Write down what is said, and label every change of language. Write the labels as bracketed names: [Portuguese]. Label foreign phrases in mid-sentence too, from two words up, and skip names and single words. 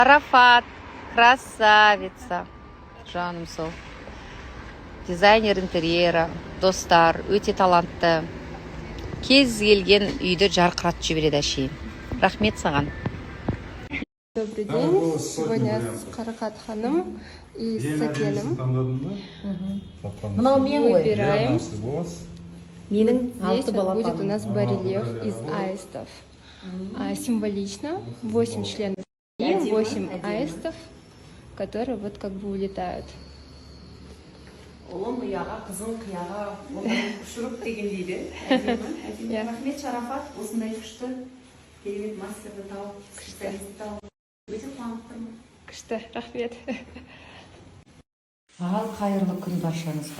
[Kazakh] Арафат, красавица. Жаным сол. [Russian] Дизайнер интерьера, [Kazakh] достар, өте талантты. Кез келген үйді жарқыратып жібереді әшейін. Рахмет саған. [Russian] Добрый день. Сегодня с Каракат Ханым и с Сакеном выбираем. Здесь вот будет у нас барельеф из аистов. Символично 8 членов и 8 аистов, которые вот как бы улетают. [Kazakh] Ұлым ұяға, қызыл қияға, ұшырып деген дейді. Рахмет Шарафат, осындай күшті керемет мастерді тауып, специалисті тауып. Өте қуанып тұрмын. Күшті, рахмет. Ал қайырлы күн баршаңызға.